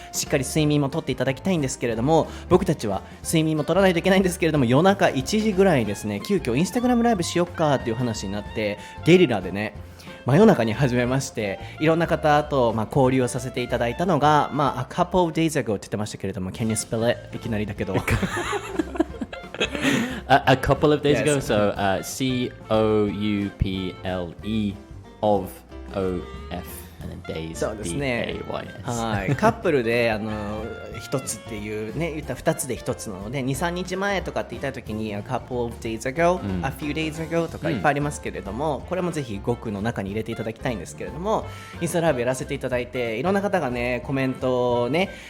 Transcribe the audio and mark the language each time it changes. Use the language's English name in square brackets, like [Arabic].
[Japanese] しっかり睡眠もとっていただきたいんですけれども、僕たちは睡眠も取らないといけないんですけれども、夜中1時ぐらいにですね、急遽インスタグラムライブしよっかっていう話になって、ゲリラでね、真夜中に始めまして、いろんな方と交流をさせていただいたのが、 [English] a couple of days ago [Japanese] って言ってましたけれども、 [English] Can you spell it? [Japanese] いきなりだけど。 [English] A couple of days ago, so couple of OF and then days. [Japanese] そうですね。 [English] DAYS [Japanese] はい、カップルで一つっていうね、言ったら二つで一つなので、2、3日前とかって言った時に [English] a couple of days ago、 a few days ago [Japanese] とかいっぱいありますけれども、これもぜひ語句の中に入れていただきたいんですけれども、インスタライブやらせていただいて、いろんな方がねコメントをね